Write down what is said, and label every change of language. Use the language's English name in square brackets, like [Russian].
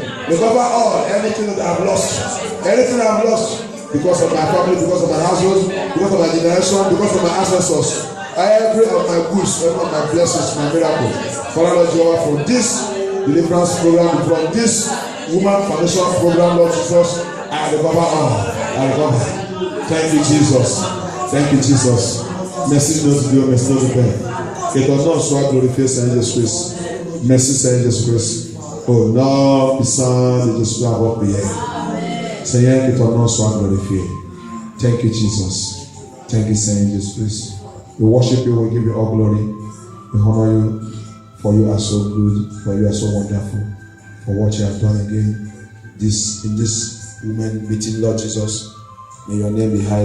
[English] Recover all, anything that I've lost, because of my family, because of my household, because of my generation, because of my ancestors. Every of my goods, every of my blessings, my miracle. Father Lord Jehovah, from this deliverance program, from this woman foundation program, Lord Jesus, I recover all. I recover. Thank you, Jesus. Thank you, Jesus. [French] Merci notre Dieu, merci notre Père. Que ton nom soit glorifié, Seigneur Jésus-Christ. Merci, Seigneur Jésus-Christ. Au nom puissant de Jésus, avoir prié. Seigneur, que ton nom soit glorifié. [English] Thank you, Jesus. Thank you, Seigneur Jésus-Christ. We worship you, we give you all glory. We honor you, for you are so good, for you are so wonderful, for what you have done again in this women meeting, Lord Jesus. May your name be high.